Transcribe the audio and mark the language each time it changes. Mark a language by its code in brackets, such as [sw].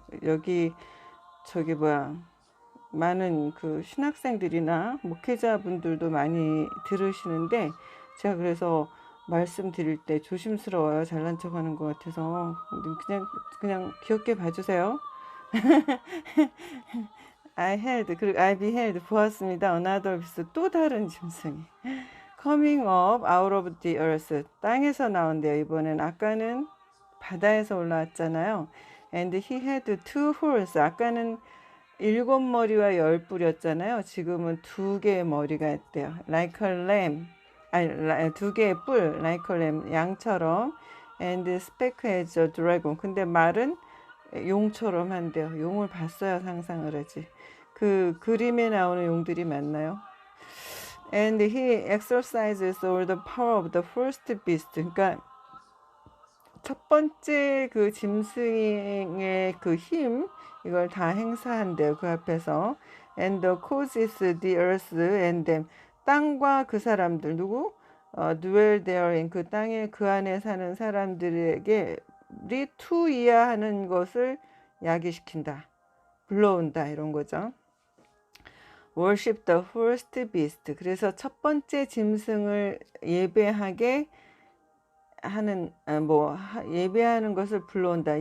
[ko] 여기 많은 그 신학생들이나 목회자분들도 많이 들으시는데 제가 그래서 말씀드릴 때 조심스러워요. 잘난 척하는 것 같아서 그냥 귀엽게 봐주세요. [en] I beheld [ko] 보았습니다. [en] Another beast, [ko] 또 다른 짐승이 [en] coming up out of the earth, [ko] 땅에서 나온대요. 이번엔 아까는 바다에서 올라왔잖아요. [en] And he had two horns, [ko] 아까는 7머리와 10뿔이었잖아요. 지금은 2개의 머리가 있대요. [en] Like a lamb, [ko] 아니 2개의 뿔, [en] like a lamb, [ko] 양처럼. [en] And speak as a dragon, [ko] 근데 말은 용처럼 한대요. 용을 봤어야 상상을 하지. 그 그림에 나오는 용들이 맞나요? [en] And he exercises all the power of the first beast. [ko] 그러니까 첫 번째 그 짐승의 그 힘, 이걸 다 행사한대요. 그 앞에서. [en] And causes the earth and them. [ko] 땅과 그 사람들, 누구? [en] dwell therein [ko] 그 땅에 그 안에 사는 사람들에게 투이하는 것을 야기시킨다. 불러온다 이런 거죠. [en] worship the first beast [ko] 그래서 첫 번째 짐승을 예배하게 하는 예배하는 것을 불러온다.